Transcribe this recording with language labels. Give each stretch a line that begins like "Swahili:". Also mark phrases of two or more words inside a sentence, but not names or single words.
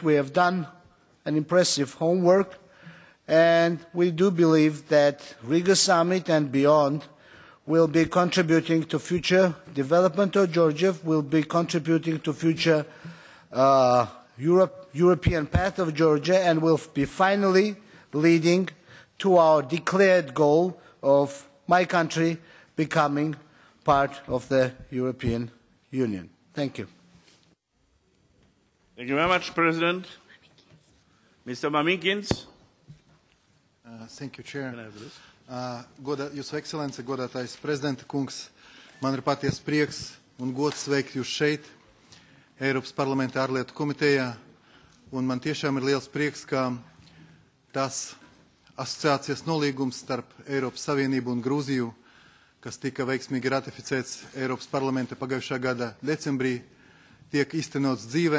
English: We have done an impressive homework, and we do believe that Riga Summit and beyond will be contributing to future development of Georgia, will be contributing to future European path of Georgia, and will be finally leading to our declared goal of my country becoming part of the European Union. Thank you. Thank you very much, President. Mr. Mamikins. Thank you, Chair.
Latvian: Jūsu ekscelence, godātais prezidenta kungs, man ir patiesa prieks un gods sveikt jūs šeit, Eiropas parlamenta ārlietu komitejā, un man tiešām ir liels prieks, ka tas asociācijas nolīgums starp Eiropas Savienību un Grūziju kas tika veiksmīgi ratificēts Eiropas parlamenta pagājušā gada decembrī, tiek īstenots dzīvē.